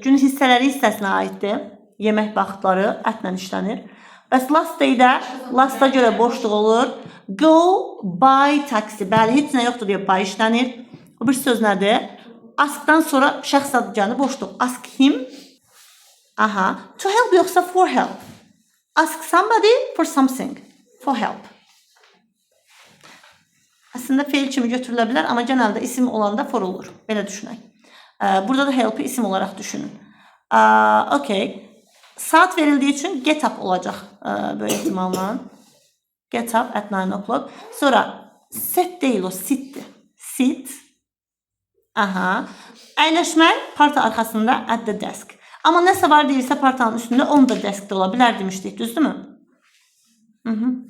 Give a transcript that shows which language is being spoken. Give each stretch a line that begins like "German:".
Azerbaijani: Gün hissələri hissəsinə aiddir. Yemək vaxtları ətlə işlənir. Bəs last day-də last-a görə boşluq olur.
English: Go buy taxi.
Azerbaijani: Bəli, heç nə yoxdur deyə buy işlənir. Bu bir söz nədir? Askdan sonra şəxs adı gəlir, boşluq.
English: Ask him. Aha. To help yoxsa for help. Ask somebody for something. For help.
Azerbaijani: Əslində feil kimi götürülə bilər, amma genəldə isim olanda for olur. Belə düşünək. Burada da help-i isim olaraq düşünün. Okay.
Turkish: Saat verildiği için get up olacaq böyle ihtimalla.
English: Get up at 9 o'clock.
Azerbaijani: Sonra sit değil o, sitdir. Sit. Aha. Əyləşmək parta arxasında
English: at the desk.
Azerbaijani: Amma nəsə var deyilsə partanın üstündə
English: on the desk
Azerbaijani: də ola bilər demişdik, düzdürmü?